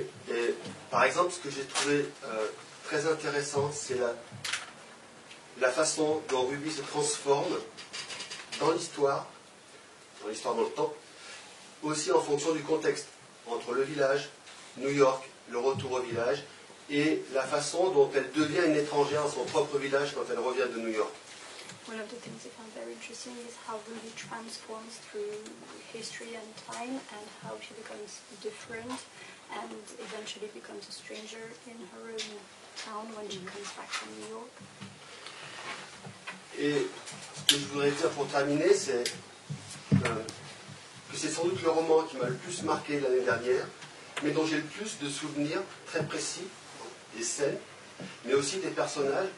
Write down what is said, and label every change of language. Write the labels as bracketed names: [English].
[French] Et, par exemple, ce que j'ai trouvé très intéressant, c'est la façon dont Ruby se transforme dans l'histoire dans le temps, aussi en fonction du contexte, entre le village, New York, le retour au village, et la façon dont elle devient une étrangère dans son propre village quand elle revient de New York. [English] One of the things I found very interesting is how Ruby transforms through history and time, and how she becomes different and eventually becomes a stranger in her own town when she comes back from New York. [French] Et ce que je voudrais dire pour terminer, c'est que c'est sans doute le roman qui m'a le plus marqué l'année dernière, mais dont j'ai le plus de souvenirs très précis, des scènes, mais aussi des personnages.